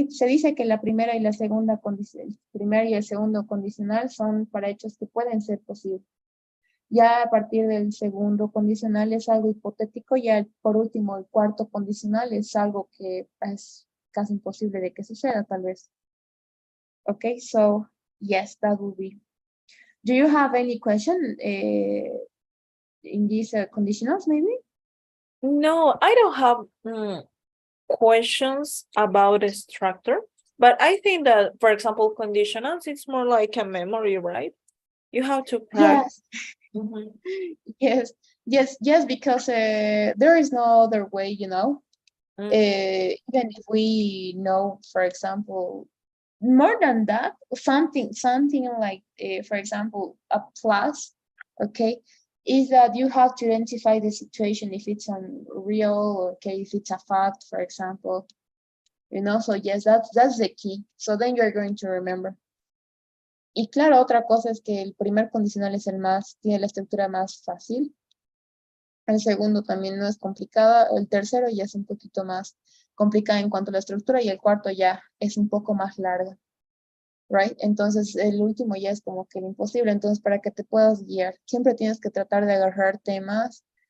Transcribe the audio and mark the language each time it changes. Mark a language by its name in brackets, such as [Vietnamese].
[Spanish] Se dice que la primera y la segunda condición, el primer y el segundo condicional son para hechos que pueden ser posibles. Ya a partir del segundo condicional es algo hipotético, ya por último el cuarto condicional es algo que es casi imposible de que suceda, tal vez. [English] Okay, so yes, that will be. Do you have any question in these conditionals, maybe? No, I don't have questions about the structure, but I think that, for example, conditionals, it's more like a memory, right? You have to practice. Yes. Yes, because there is no other way, you know. Even if we know, for example, more than that, something like, for example, a plus, okay, is that you have to identify the situation, if it's unreal, okay, if it's a fact, for example, you know. So yes, that's the key. So then you're going to remember. [Spanish] Y claro, otra cosa es que el primer condicional es tiene la estructura más fácil. El segundo también no es complicada. El tercero ya es un poquito más complicada en cuanto a la estructura, y el cuarto ya es un poco más larga. Right? Entonces el último ya es como que imposible. Entonces, para que te puedas guiar, siempre tienes que tratar de agarrar temas.